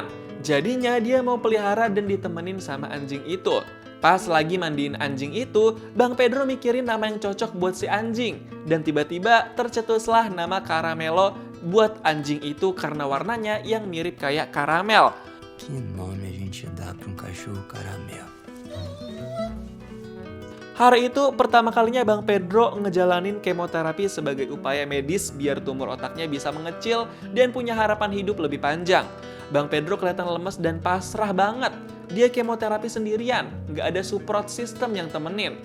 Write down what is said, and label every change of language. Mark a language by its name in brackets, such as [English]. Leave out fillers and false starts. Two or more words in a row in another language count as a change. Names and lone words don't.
[Indonesian] Jadinya dia mau pelihara dan ditemenin sama anjing itu. Pas lagi mandiin anjing itu, Bang Pedro mikirin nama yang cocok buat si anjing. Dan tiba-tiba tercetuslah nama Caramelo buat anjing itu karena warnanya yang mirip kayak karamel. [Portuguese] Que nome a gente dá pra cachorro caramelo? [Indonesian] Hari itu pertama kalinya Bang Pedro ngejalanin kemoterapi sebagai upaya medis biar tumor otaknya bisa mengecil dan punya harapan hidup lebih panjang. Bang Pedro kelihatan lemes dan pasrah banget. Dia kemoterapi sendirian, nggak ada [English] support system [Indonesian] yang temenin.